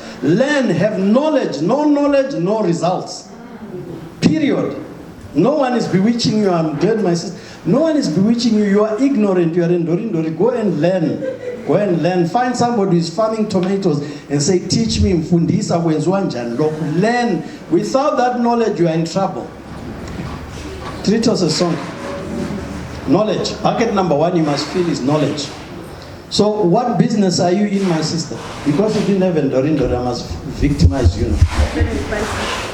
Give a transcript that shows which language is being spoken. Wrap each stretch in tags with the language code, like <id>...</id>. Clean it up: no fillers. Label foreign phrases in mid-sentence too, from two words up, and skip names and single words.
<en>Learn, have knowledge. No knowledge, no results. Period. No one is bewitching you. I'm glad my sister. No one is bewitching you. You are ignorant. You are in Ndorindori. Go and learn. Go and learn. Find somebody who is farming tomatoes and say, teach me.</en> <zu>Mfundisa kwenziwa njani lokhu.</zu> <en>Learn. Without that knowledge, you are in trouble. Treat us a song. Knowledge. Bucket number 1 you must feel is knowledge. So what business are you in, my sister? Because you didn't have Ndorindori, I must victimize you now.</en>